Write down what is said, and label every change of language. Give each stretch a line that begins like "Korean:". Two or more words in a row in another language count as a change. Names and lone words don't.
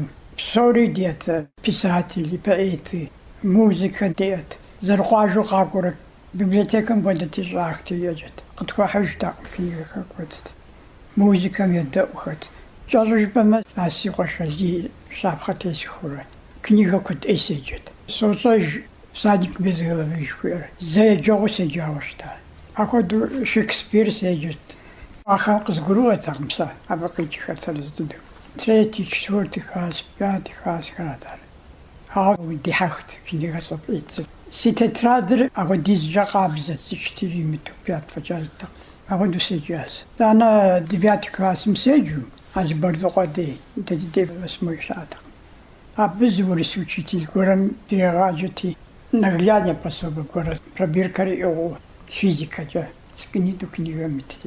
Kabardian: Псори диӏэт, писатели, поэты, музыкэ диӏэт. Зэрыкъуажэу къакӏуэрэ библиотекэм куэдыти щӏахти еджэт. Къытхуахьыжтэкъым книгэхэр куэдыт. Музыкэм едэӏухэт. КӀэщӀу жыпӏэмэ, а си къуэш Азий щапхъэ тесхыурэ. Книга куэд Ӏей седжэт. СощӀэж «Всадник без головы» жыхуиӏэр. Зэ еджэгъуу седжауэ щыта. Ахуэдэу Шекспир седжэт. Ахэр къызгурыӏуэтэкъым сэ абы къикӏхэр сэрыз дыдэу.
Russian: Третий, четвертый класс, пятый классхэрат ар.
Kabardian: Ауэ дихьэхт книга щӏэфӏидзэ. Си тетрадыр апхуэдизкӏэ къабзэт, зыщтыр имыту пят фӏэкӏа итӏэкъым. Ахуэдэу седжащ. Итӏанэ девятый классым седжу, Алибэрдыгъуэ дей, дэ ди дей восьмой щыӏэтэкъым. Абы зы урыс учитель гуэрэм дирегъаджэти,
Russian: наглядно пособие
Kabardian: гуэрэ пробиркэр иӏыгъыу физикэкӏэ скӏынитӏу книгэм итти.